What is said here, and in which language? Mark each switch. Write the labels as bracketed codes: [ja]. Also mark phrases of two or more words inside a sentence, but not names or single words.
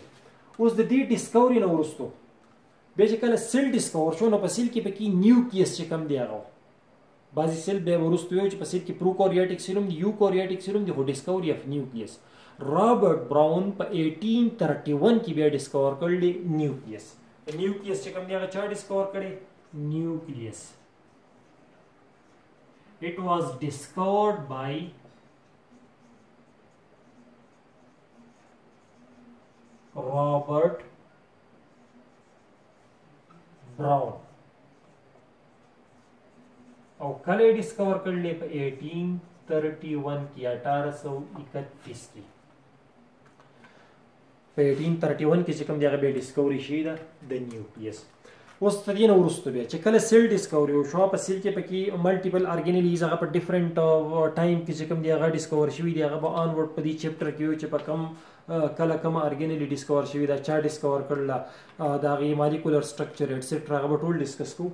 [ps] اوس د دې ډسکوري نه وروسته بیا چې کله سیل ډسکور شو نو په سیل کې پکې نیوکلیس چې کوم دی هغه بعضې سیل بیا وروسته ویو چې په سیل کې [en] prokaryotic cell [ps] هم دي [en] eukaryotic cell [ps] هم دي خو [en] discovery of nucleus [ps] رابرټ براون په 1831 کې بیا ډسکور کړل دی نیوکلیس. نیوکلیس چې کوم دی هغه چا ډسکور کړی نیوکلیس. [en] It was discovered by Robert Brown. [ps] او کله ډسکور کړل په 1831 1831 کې 1831 کې په 1831 کې چې کوم دی هغه به ډیسکوري شي دا د نیوکلیس. اوس تر دې نه وروسته بیا چې کله سیل ډیسکوري وشو په سیل کې پکې [en] multiple organelles [ps] هغه په [en] different time [ps] کې چې کوم دی هغه ډیسکور شوی دی هغه به آنورډ په دې چپټر کې چې په کم کله کوم ارګانیلی ډیسکور شوی دا چا ډیسکور کړل دا غي [en] molecular structure etcetera [ps] هغه به ټول ډیسکس کوو.